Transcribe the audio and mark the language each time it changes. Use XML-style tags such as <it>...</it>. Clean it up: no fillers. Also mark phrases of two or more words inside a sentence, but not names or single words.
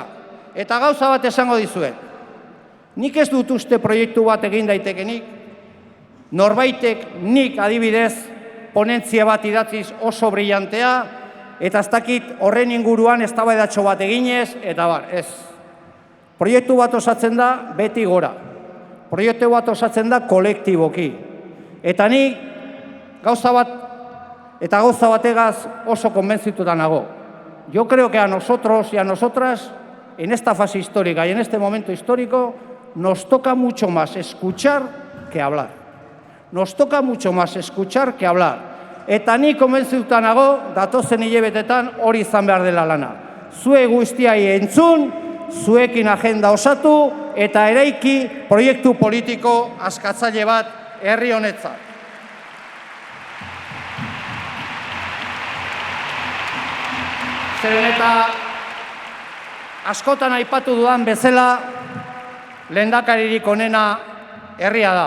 <eu>Eta gauza bat esango dizuet. Nik ez dut uste proiektu bat egin daitekenik, norbaitek nik adibidez ponentzia bat idatziz oso brillantea, eta ez dakit horren inguruan eztabaidatxo bat eginez, eta ez. Proiektu bat osatzen da beti gora. Proiektu bat osatzen da kolektiboki. Eta ni gauza bategaz oso konbentzituta nago.</eu> <es>Yo creo que a nosotros y a nosotras, en esta fase histórica y en este momento histórico, nos toca mucho más escuchar que hablar. Nos toca mucho más escuchar que hablar.</es> <eu>Eta ni konbentzituta nago, datozen hilabetetan hori izan behar dela lana. Zue guztiai entzun, zuekin agenda osatu, eta eraiki proiektu politiko askatzaile bat herri honetzat. Zeren eta askotan aipatu dudan bezala lehendakaririk onena herria da.</eu>